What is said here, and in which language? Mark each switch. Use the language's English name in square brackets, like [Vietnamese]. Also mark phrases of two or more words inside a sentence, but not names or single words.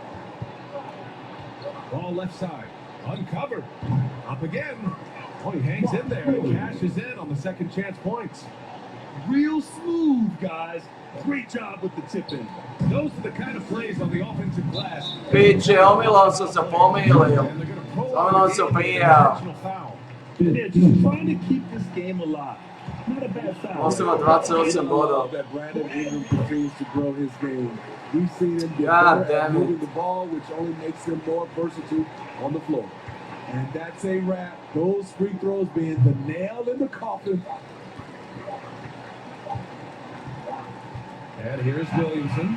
[English] Ball left side. Uncovered. Up again. Oh, he hangs in there and cashes in on the second chance points. Real smooth, guys. Great job with the tip-in. Those are the kind of plays on the offensive glass. [Slovak] Piče, omylom som sa pomýlil. Omylom som prijal. [English] They're just trying to keep this game alive. Not a bad foul. [Slovak] Musím mať 28 bodov. [English] That Brandon Ingram continues to grow his game. We've seen him get God better at damn it. moving the ball, which only makes him more versatile on the floor. And that's a wrap. Those free throws being the nail in the coffin. And here's Williamson.